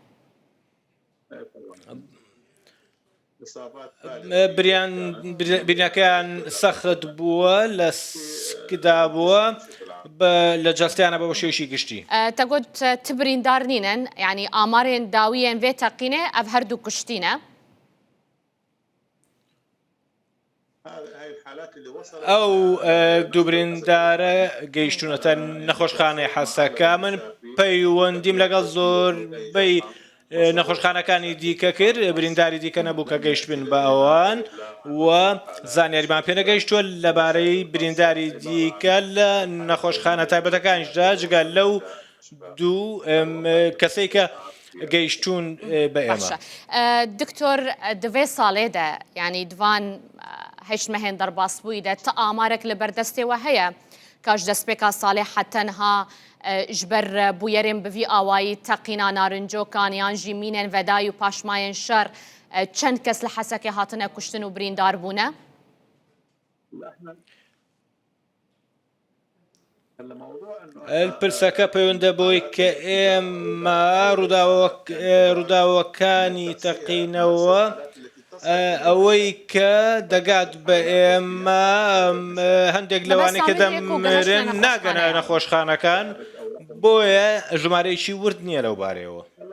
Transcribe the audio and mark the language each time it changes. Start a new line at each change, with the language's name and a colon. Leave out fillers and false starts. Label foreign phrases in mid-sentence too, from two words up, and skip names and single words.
Central Kurdish: برینەکەیان سەخت بووە لە سکدا بووە لە جەستیانە بە شێوشی گشتی.
Kurdish: تەگوت تبریندار نینن یعنی ئامارێن داویێن vê teqînê ev her du kuştîne.
Central Kurdish: ئەو دوو بریندارە گەیشتونەتە نەخۆشخانەی حەسەکە من پەیوەندیم لەگەڵ زۆربەی نەخۆشخانەکانی دیکە کرد برینداری دیکە نەبوو کە گەیشت بن بە ئەوان و زانیاریمان پێ نەگەیشتووە لەبارەی برینداری دیکە لە نەخۆشخانە تایبەتەکانیشدا جگە لەو دوو کەسەی کە گەیشتون بە ئێمە.
Kurdish: دکتۆر دوێ ساڵێدا ینی دوان هەشمەهێن دەرباس بوویدا تا ئامارێک لە بەردەستێوە هەیە کاش دەستپێکا ساڵێ حەتەنها ji ber bûyerên bi vî awayî teqîna narincokan yan jî mînên vedayî û paşmayên şer çend kes li Hesekê hatine kuştin û birîndar bûne?
Central Kurdish: پرسەکە پەیوەندە بۆی کە ئێمە ڕووداوەکانی تەقینەوە ئەوەی کە دەگات بە ئێمە هەندێک لەوانەیە کە دەمرن ناگەنە نەخۆشخانەکان بۆیە ژمارەیەکی ورد نییە لەو بارەوە.